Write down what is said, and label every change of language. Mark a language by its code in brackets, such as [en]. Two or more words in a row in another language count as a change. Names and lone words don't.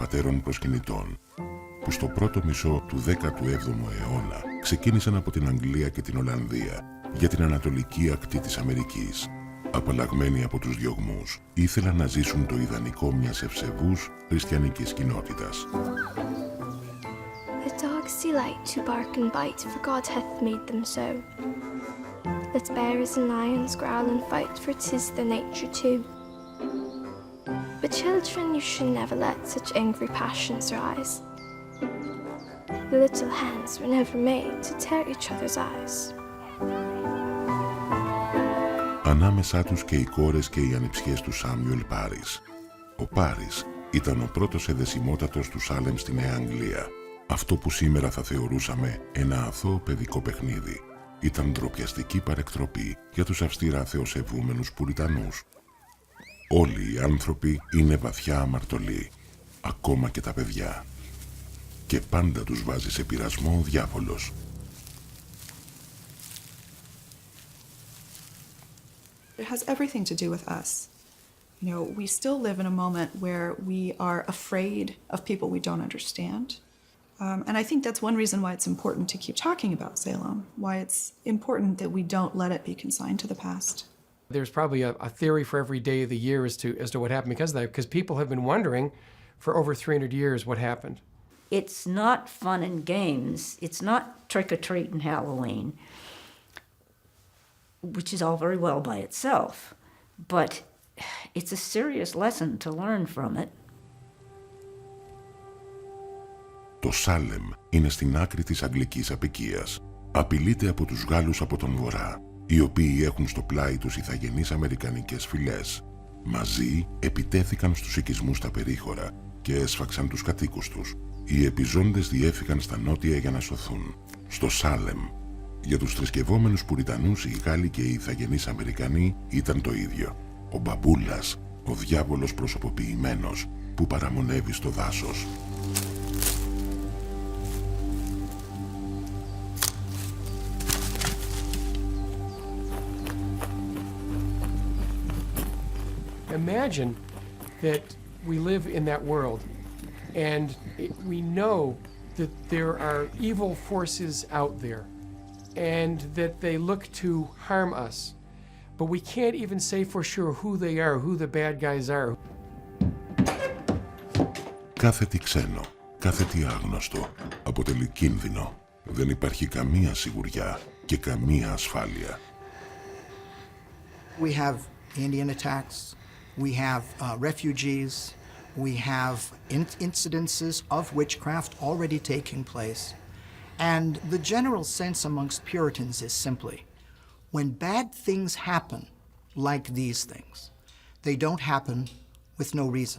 [el] πατέρων προσκυνητών, που στο πρώτο μισό του 17ου αιώνα ξεκίνησαν από την Αγγλία και την Ολλανδία για την ανατολική ακτή της Αμερικής. Απαλλαγμένοι από τους διωγμούς, ήθελαν να ζήσουν το ιδανικό μιας ευσεβούς χριστιανικής κοινότητας. [en] The dogs delight to bark and bite, for God hath made them so. Let bears and lions growl and fight, for 'tis their nature too. But children, you should never let such angry passions rise. The little hands were never made to tear each other's eyes. [el] Ανάμεσά τους και οι κόρες και οι ανιψιές του Σάμιουελ Πάρις. Ο Πάρις ήταν ο πρώτος εδεσιμότατος του Σάλεμ στη Νέα Αγγλία. Αυτό που σήμερα θα θεωρούσαμε ένα αθώο παιδικό παιχνίδι ήταν ντροπιαστική παρεκτροπή για τους αυστηρά θεοσεβούμενους Πουριτανούς. Όλοι οι άνθρωποι είναι βαθιά αμαρτωλοί, ακόμα και τα παιδιά. Και πάντα τους βάζει σε πειρασμό ο διάβολος. [en] It has everything to do with us. You know, we still live in a moment where we are afraid of people we don't understand. And I think that's one reason why it's important to keep talking about Salem, why it's important that we don't let it be consigned to the past. There's probably a theory for every day of the year as to what happened because of that, because people have been wondering for over 300 years what happened. It's not fun and games. It's not trick-or-treat and Halloween, which is all very well by itself, but it's a serious lesson to learn from it. [el] Το Σάλεμ είναι στην άκρη της αγγλικής αποικίας. Απειλείται από τους Γάλλους από τον Βορρά, οι οποίοι έχουν στο πλάι τους ηθαγενείς αμερικανικές φυλές. Μαζί επιτέθηκαν στους οικισμούς στα περίχωρα και έσφαξαν τους κατοίκους τους. Οι επιζώντες διέφυγαν στα νότια για να σωθούν. Στο Σάλεμ, για τους θρησκευόμενους Πουριτανούς, οι Γάλλοι και οι ηθαγενείς Αμερικανοί ήταν το ίδιο. Ο μπαμπούλας, ο διάβολος προσωποποιημένος που παραμονεύει στο δάσος. [en] Imagine that we live in that world and we know that there are evil forces out there and that they look to harm us, but we can't even say for sure who they are, who the bad guys are. [el] Κάθε τι ξένο, κάθε τι άγνωστο αποτελεί κίνδυνο. Δεν υπάρχει καμία σιγουριά και καμία ασφάλεια. [en] We have Indian attacks. We have refugees, we have incidences of witchcraft already taking place. And the general sense amongst Puritans is simply, when bad things happen, like these things, They don't happen with no reason.